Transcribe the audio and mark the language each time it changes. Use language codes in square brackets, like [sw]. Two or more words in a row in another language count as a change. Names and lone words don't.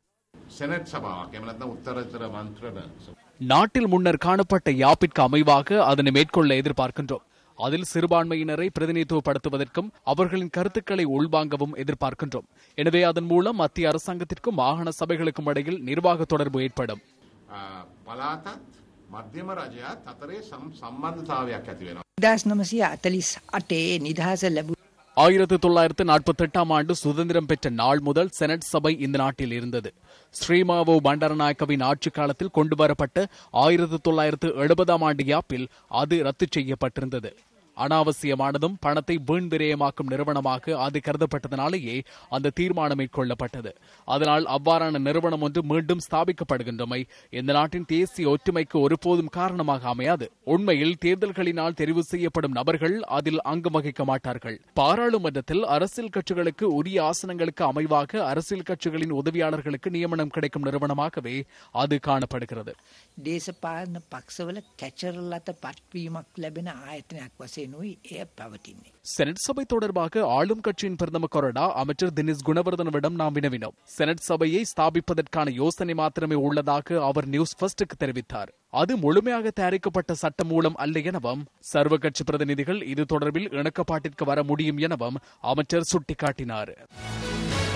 [ta] நாட்டில் முன்னர் காணப்பட்ட யாப்பிற்கு அமைவாக அதனை மேற்கொள்ள எதிர்பார்க்கின்றோம். அதில் சிறுபான்மையினரை பிரதிநிதித்துவப்படுத்துவதற்கும் அவர்களின் கருத்துக்களை உள்வாங்கவும் எதிர்பார்க்கின்றோம். எனவே அதன் மூலம் மத்திய அரசாங்கத்திற்கும் மாகாண சபைகளுக்கும் இடையில் நிர்வாக தொடர்பு ஏற்படும். [si] මධ්‍යම රජයත් අතරේ සම්බන්ධතාවයක් ඇති වෙනවා. 1948 නිදහස ලැබු [ta] 1948 சுதந்திரம் பெற்ற நாள் முதல் செனட் சபை இந்த நாட்டில் இருந்தது. ஸ்ரீமாவோ பண்டாரநாயக்கவின் ஆட்சி காலத்தில் கொண்டுவரப்பட்ட 1970 யாப்பில் அது ரத்து செய்யப்பட்டிருந்தது. அனாவசியமானதும் பணத்தை வீண் விரயமாக்கும் நிறுவனமாக அது கருதப்பட்டதனாலேயே அந்த தீர்மானம் மேற்கொள்ளப்பட்டது. அதனால் அவ்வாறான நிறுவனம் ஒன்று மீண்டும் ஸ்தாபிக்கப்படுகின்றமை இந்த நாட்டின் தேசிய ஒற்றுமைக்கு ஒருபோதும் காரணமாக அமையாது. உண்மையில் தேர்தல்களினால் தெரிவு செய்யப்படும் நபர்கள் அதில் அங்கம் வகிக்க மாட்டார்கள். பாராளுமன்றத்தில் அரசியல் கட்சிகளுக்கு உரிய ஆசனங்களுக்கு அமைவாக அரசியல் கட்சிகளின் உதவியாளர்களுக்கு நியமனம் கிடைக்கும் நிறுவனமாகவே அது காணப்படுகிறது. [si] දේශපාලන පක්ෂවල කැචරලත පත්වීමක් ලැබෙන ආයතනයක් වශයෙන් [ta] செனட் சபை தொடர்பாக ஆளும் கட்சியின் பிரதம கொறடா அமைச்சர் தினேஷ் குணவர்தனவிடம் நாம் வினவினோம். செனட் சபையை ஸ்தாபிப்பதற்கான யோசனை மாத்திரமே உள்ளதாக அவர் நியூஸ் ஃபர்ஸ்டுக்கு தெரிவித்தார். அது முழுமையாக தயாரிக்கப்பட்ட சட்ட மூலம் அல்ல எனவும் சர்வ கட்சி பிரதிநிதிகள் இது தொடர்பில் இணக்கப்பாட்டிற்கு வர முடியும் எனவும் அமைச்சர் சுட்டிக்காட்டினார்.